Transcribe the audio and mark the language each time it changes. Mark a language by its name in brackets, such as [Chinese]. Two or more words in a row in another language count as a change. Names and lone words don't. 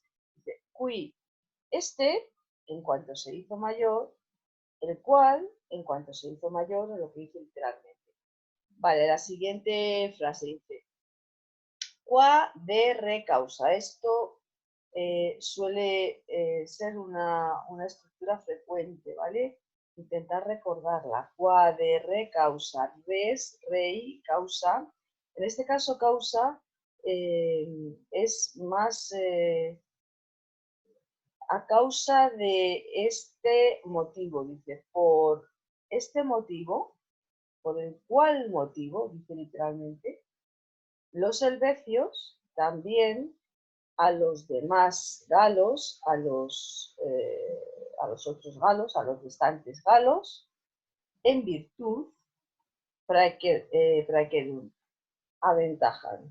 [Spanish] Dice, qui, este, en cuanto se hizo mayor, el cual, en cuanto se hizo mayor, es lo que dice literalmente. Vale, la siguiente frase dice, [Latin] qua de re causa. [Spanish] Esto suele ser una estructura frecuente, ¿vale? Intentar recordarla. [Latin] Qua de re causa. Res, rei, causa. [Spanish] En este caso, causa es más a causa de este motivo, dice, por este motivo, por el cual motivo, dice literalmente, los helvecios también a los demás galos, a los otros galos, a los restantes galos, en virtud, praequerunt, aventajan.